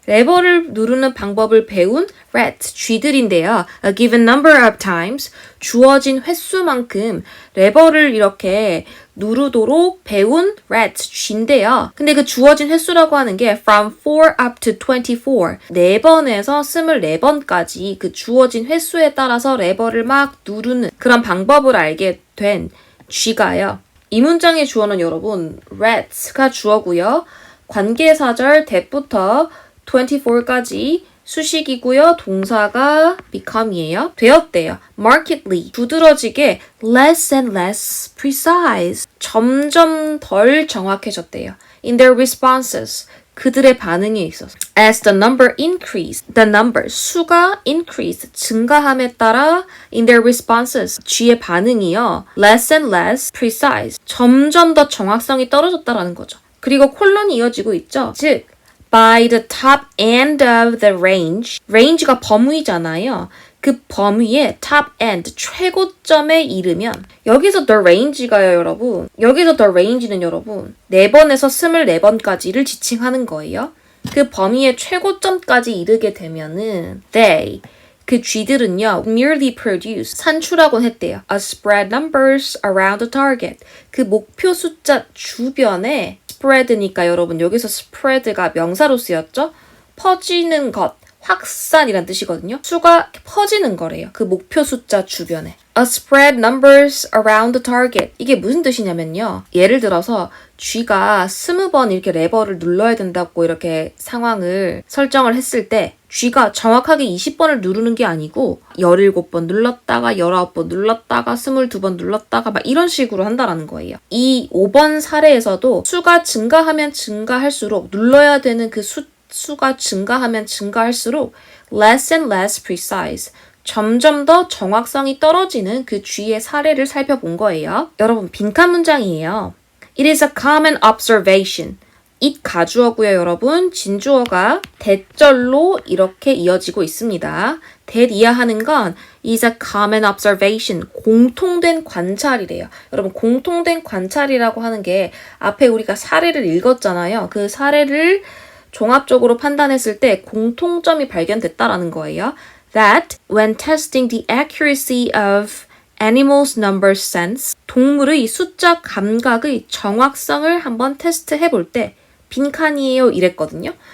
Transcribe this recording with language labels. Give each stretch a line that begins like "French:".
Korean: 레버를 누르는 방법을 배운 rats, 쥐들인데요.
English: A given number of times,
Korean: 주어진 횟수만큼 레버를 이렇게 누르도록 배운 rats, 쥐인데요. 근데 그 주어진 횟수라고 하는 게
English: from 4 up to 24.
Korean: 4번에서 24번까지 그 주어진 횟수에 따라서 레버를 막 누르는 그런 방법을 알게 된 쥐가요. 이 문장의 주어는 여러분 rats가 주어고요. 관계사절 that부터 24까지 수식이고요. 동사가 become이에요. 되었대요.
English: markedly,
Korean: 두드러지게
English: less and less precise,
Korean: 점점 덜 정확해졌대요.
English: in their responses,
Korean: 그들의 반응에 있어서.
English: As the number increased, the number,
Korean: 수가
English: increased,
Korean: 증가함에 따라
English: in their responses,
Korean: 쥐의 반응이요.
English: less and less precise,
Korean: 점점 더 정확성이 떨어졌다라는 거죠. 그리고 콜론이 이어지고 있죠. 즉,
English: by the top end of the range,
Korean: range가 범위잖아요. 그 범위의 top end, 최고점에 이르면 여기서 the range가요, 여러분. 여기서 the range는 여러분 4번에서 24번까지를 지칭하는 거예요. 그 범위의 최고점까지 이르게 되면은 they, 그 쥐들은요,
English: merely produce,
Korean: 산출하곤 했대요.
English: a spread numbers around the target.
Korean: 그 목표 숫자 주변에 spread니까 여러분 여기서 spread가 명사로 쓰였죠? 퍼지는 것, 확산이란 뜻이거든요. 수가 퍼지는 거래요. 그 목표 숫자 주변에.
English: spread numbers around the target.
Korean: 이게 무슨 뜻이냐면요. 예를 들어서 쥐가 20번 이렇게 레버를 눌러야 된다고 이렇게 상황을 설정을 했을 때 쥐가 정확하게 20번을 누르는 게 아니고 17번 눌렀다가 19번 눌렀다가 22번 눌렀다가 막 이런 식으로 한다라는 거예요. 이 5번 사례에서도 수가 증가하면 증가할수록 눌러야 되는 그 수가 증가하면 증가할수록
English: less and less precise.
Korean: 점점 더 정확성이 떨어지는 그 쥐의 사례를 살펴본 거예요. 여러분, 빈칸 문장이에요.
English: It is a common observation.
Korean: it 가주어고요, 여러분. 진주어가 대절로 이렇게 이어지고 있습니다.
English: that
Korean: 이하하는 건
English: is a common observation.
Korean: 공통된 관찰이래요. 여러분, 공통된 관찰이라고 하는 게 앞에 우리가 사례를 읽었잖아요. 그 사례를 종합적으로 판단했을 때 공통점이 발견됐다라는 거예요.
English: That when testing the accuracy of animals' number sense,
Korean: 동물의 숫자 감각의 정확성을 한번 테스트해 볼 때 빈칸이에요 이랬거든요.